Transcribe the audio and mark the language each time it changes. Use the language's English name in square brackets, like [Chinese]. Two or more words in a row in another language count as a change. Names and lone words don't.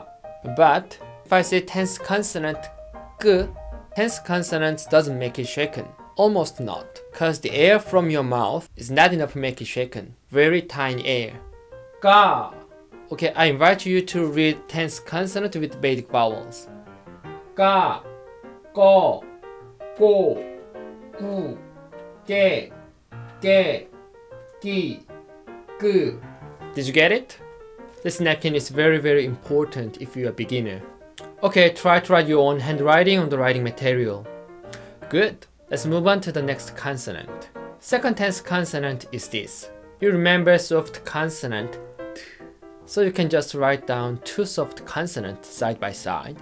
[English] But if I say tense consonant, g, tense consonant doesn't make it shaken. Almost not. Because the air from your mouth is not enough to make it shaken. Very tiny air. Ga. Okay, I invite you to read tense consonant with basic vowels. [Korean] Ga. Go. Go. Gu. Ge. Ge. Gi. Gu. [English] Did you get it? This napkin is very important if you're a beginner. Okay, try to write your own handwriting on the writing material. Good. Let's move on to the next consonant. Second tense consonant is this. You remember soft consonant T. So you can just write down 2 soft consonants side by side.